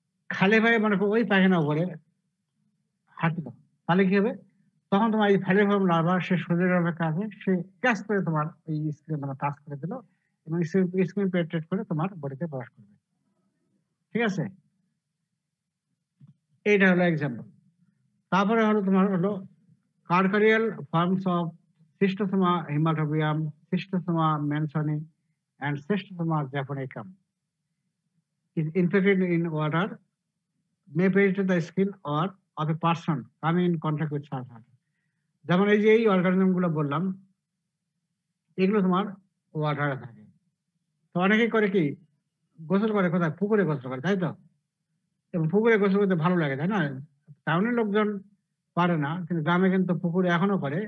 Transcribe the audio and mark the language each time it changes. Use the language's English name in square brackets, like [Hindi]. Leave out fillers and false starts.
[Bangla] খালি পায়ে মনে করো ওই পায়খানা উপরে হাঁটলো, তাহলে কি হবে, তখন তোমার এই ফাইলেরিফর্ম লার্ভা সে সুযোগের অপেক্ষা আছে, সে ক্যাচ করে তোমার এই স্ক্রিন মানে টাচ করে দিল এবং স্ক্রিন পেনেট্রেট করে তোমার বডিতে প্রবেশ করবে, ঠিক আছে? এইটা হলো এক্সাম্পল। তারপরে হলো তোমার হলো [English] Cercarial forms of Schistosoma haematobium, Schistosoma mansoni, and Schistosoma japonicum is infected in water, may penetrate the skin or of a person coming in contact with surface. [Bangla] যেমন এই যে এই অর্গানিজম গুলো বললাম, এগুলো তোমার ওয়াটারে থাকে। তো অনেকেই করে কি, গোসল করে কোথায়, পুকুরে গোসল করে, তাই তো? এবং পুকুরে গোসল করতে ভালো লাগে, তাই না? টাউনের লোকজন পারে না, কিন্তু গ্রামে কিন্তু পুকুরে এখনো করে।